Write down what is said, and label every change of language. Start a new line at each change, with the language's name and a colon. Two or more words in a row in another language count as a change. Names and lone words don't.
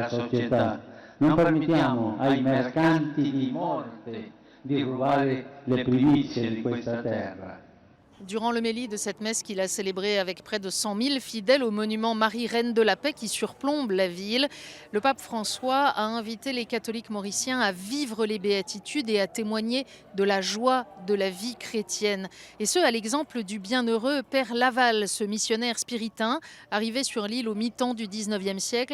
Italian: della società. Non permettiamo ai mercanti di morte di rubare le primizie di questa terra.
French: Durant l'homélie de cette messe qu'il a célébrée avec près de 100 000 fidèles au monument Marie Reine de la Paix qui surplombe la ville, le pape François a invité les catholiques mauriciens à vivre les béatitudes et à témoigner de la joie de la vie chrétienne. Et ce, à l'exemple du bienheureux Père Laval, ce missionnaire spiritain arrivé sur l'île au mi-temps du 19e siècle.